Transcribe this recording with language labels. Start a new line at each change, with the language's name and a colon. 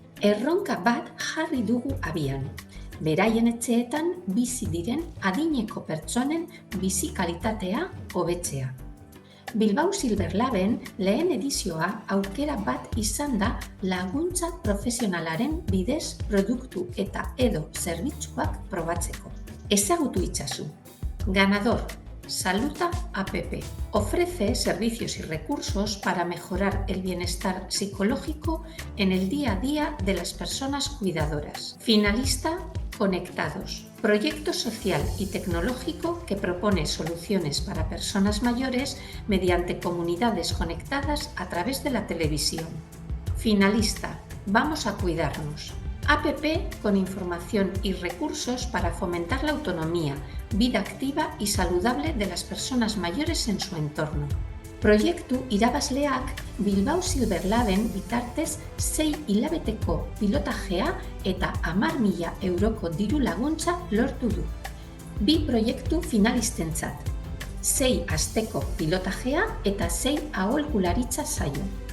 Basque: Erronka bat jarri dugu abian. Beraien etxeetan bizi diren adineko pertsonen bizi kalitatea hobetzea. Bilbao Silver Laben lehen edizioa aukera bat izan da laguntza profesionalaren bidez produktu eta edo zerbitzuak probatzeko. Ezagutu itzazu. Ganador, Saluta App.
Spanish: Ofrece servicios y recursos para mejorar el bienestar psicológico en el día a día de las personas cuidadoras. Finalista, Conectados. Proyecto social y tecnológico que propone soluciones para personas mayores mediante comunidades conectadas a través de la televisión. Finalista, Vamos a cuidarnos. App con información y recursos para fomentar la autonomía, vida activa y saludable de las personas mayores en su entorno.
Basque: Proiektu irabazleak Bilbao Silver Laben bitartez 6 hilabeteko pilotajea eta 10.000 euroko diru laguntza lortu du. 2 proiektu finalistentzat, 6 asteko pilotajea eta 6 aholkularitza saio.